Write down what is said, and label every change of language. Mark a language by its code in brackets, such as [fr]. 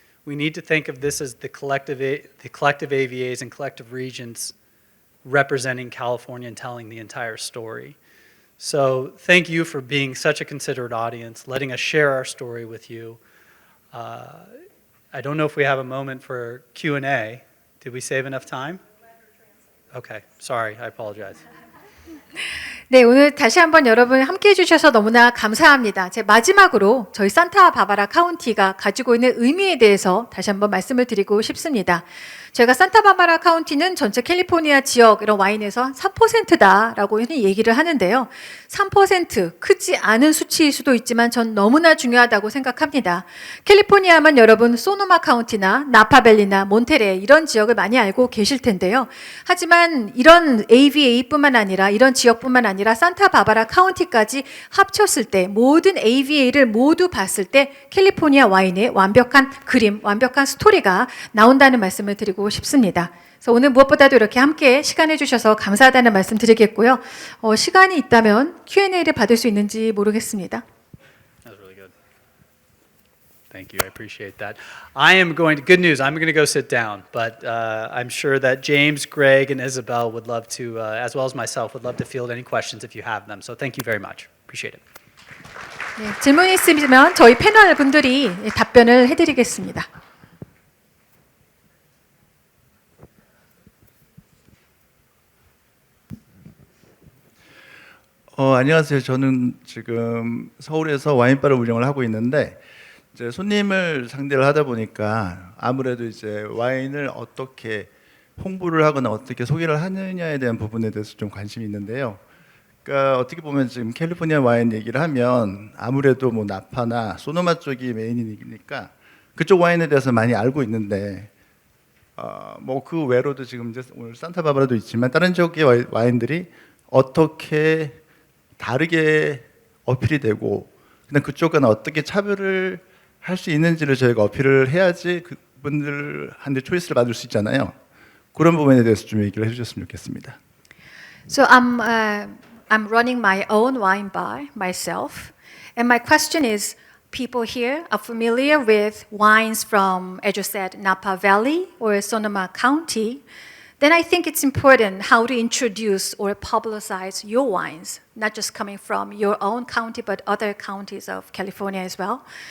[en] We need to think of this as the collective AVAs and collective regions representing California and telling the entire story. So thank you for being such a considerate audience, letting us share our story with you. I don't know if we have a moment for Q&A. Did we save enough time? Okay, sorry, I apologize. [ko] 네, 오늘 다시 한번 여러분 함께 해주셔서 너무나 감사합니다. 제 마지막으로 저희 산타바바라 카운티가 가지고 있는 의미에 대해서 다시 한번 말씀을 드리고 싶습니다. 제가 산타바바라 카운티는 전체 캘리포니아 지역 이런 와인에서 3%다라고 얘기를 하는데요. 3% 크지 않은 수치일 수도 있지만 전 너무나 중요하다고 생각합니다. 캘리포니아만 여러분 소노마 카운티나 나파밸리나 몬테레 이런 지역을 많이 알고 계실 텐데요. 하지만 이런 AVA뿐만 아니라 이런 지역뿐만 아니라 산타바바라 카운티까지 합쳤을 때 모든 AVA를 모두 봤을 때 캘리포니아 와인의 완벽한 그림, 완벽한 스토리가 나온다는 말씀을 드리고 싶습니다. 그래서 오늘 무엇보다도 이렇게 함께 시간 해주셔서 감사하다는 말씀 드리겠고요. 시간이 있다면 Q&A를 받을 수 있는지 모르겠습니다. [en] That was really good. Thank you, I appreciate that. Good news, I'm going to go sit down, but I'm sure that James, Greg, and Isabel would love to, as well as myself, would love to field any questions if you have them. So thank you very much. Appreciate it. [ko] 네, 질문이 있으면 저희 패널 분들이 답변을 해드리겠습니다. 안녕하세요. 저는 지금 서울에서 와인바를 운영을 하고 있는데 이제 손님을 상대를 하다 보니까 아무래도 이제 와인을 어떻게 홍보를 하거나 어떻게 소개를 하느냐에 대한 부분에 대해서 좀 관심이 있는데요. 그러니까 어떻게 보면 지금 캘리포니아 와인 얘기를 하면 아무래도 뭐 나파나 소노마 쪽이 메인이니까 그쪽 와인에 대해서 많이 알고 있는데 뭐 그 외로도 지금 이제 오늘 산타바바라도 있지만 다른 지역의 와인들이 어떻게 다르게 어필이 되고 그다음 그쪽과는 어떻게 차별을 할 수 있는지를 저희가 어필을 해야지 그분들한테 초이스를 받을 수 있잖아요. 그런 부분에 대해서 좀 얘기를 해주셨으면 좋겠습니다. [en] So I'm running my own wine bar myself, and my question is: people here are familiar with wines from, as you said, Napa Valley or Sonoma County. Then I think it's important how to introduce or publicize your wines, not just coming from your own county, but other counties of California as well.